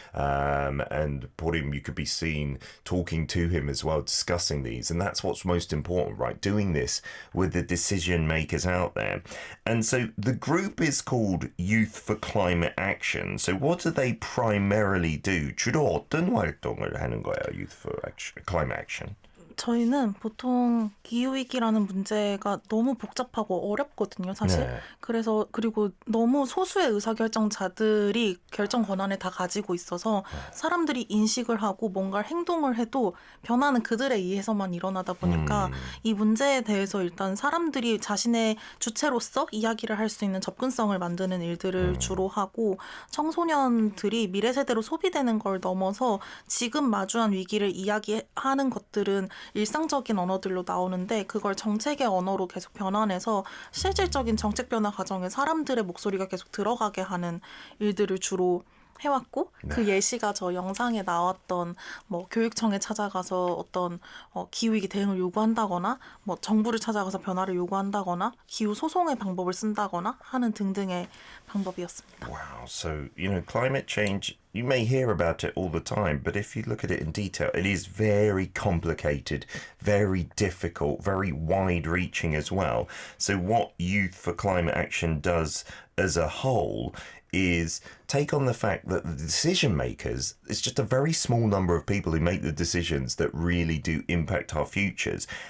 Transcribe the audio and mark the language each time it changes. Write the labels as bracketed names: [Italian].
[English] And Borim, you could be seen talking to him as well, discussing these. And that's what's most important, right? Doing this with the decision makers out there. And so the group is called Youth for Climate Action. So what do they primarily do? [Korean] 주로 어떤 활동을 하는 거예요? [English] Youth for Climate Action. [Korean] 저희는 보통 기후위기라는 문제가 너무 복잡하고 어렵거든요, 사실. 네. 그래서 그리고 너무 소수의 의사결정자들이 결정 권한을 다 가지고 있어서 사람들이 인식을 하고 뭔가 행동을 해도 변화는 그들에 의해서만 일어나다 보니까 이 문제에 대해서 일단 사람들이 자신의 주체로서 이야기를 할 수 있는 접근성을 만드는 일들을 주로 하고 청소년들이 미래 세대로 소비되는 걸 넘어서 지금 마주한 위기를 이야기하는 것들은 일상적인 언어들로 나오는데 그걸 정책의 언어로 계속 변환해서 실질적인 정책 변화 과정에 사람들의 목소리가 계속 들어가게 하는 일들을 주로 해왔고 그 예시가 저 영상에 나왔던 뭐 교육청에 찾아가서 어떤 기후위기 대응을 요구한다거나 뭐 정부를 찾아가서 변화를 요구한다거나 기후 소송의 방법을 쓴다거나 하는 등등의 방법이었습니다. [English] Wow. So, climate change, you may hear about it all the time, but if you look at it in detail, it is very complicated, very difficult, very wide reaching as well. So, what Youth for Climate Action does as a whole is take on the fact that the decision makers, it's just a very small number of people who make the decisions that really do impact our futures.